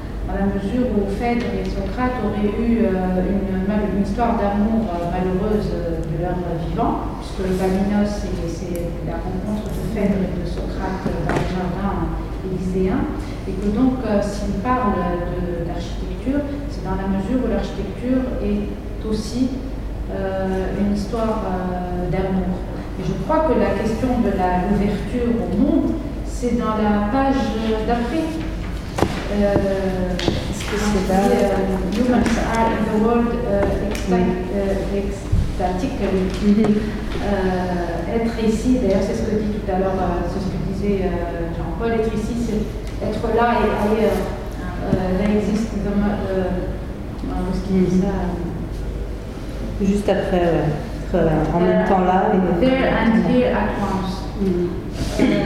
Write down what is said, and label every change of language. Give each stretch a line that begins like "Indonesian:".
French: dans la mesure où Phèdre et Socrate auraient eu une histoire d'amour malheureuse de leur vivant, puisque le Paminos, c'est la rencontre de Phèdre et de Socrate dans le jardin élyséen, et que donc s'il parle d'architecture, c'est dans la mesure où l'architecture est aussi une histoire d'amour. Et je crois que la question de l'ouverture au monde, c'est dans la page d'après. Est-ce que c'est là
English: Humans are in the world ecstatic.
French: Être ici, d'ailleurs, c'est ce que dit tout à l'heure, c'est ce que disait Jean-Paul, être ici, c'est être là et ailleurs. Là existe dans ce qu'il dit ça. Juste après, en même temps là. Et
English: there and here at once.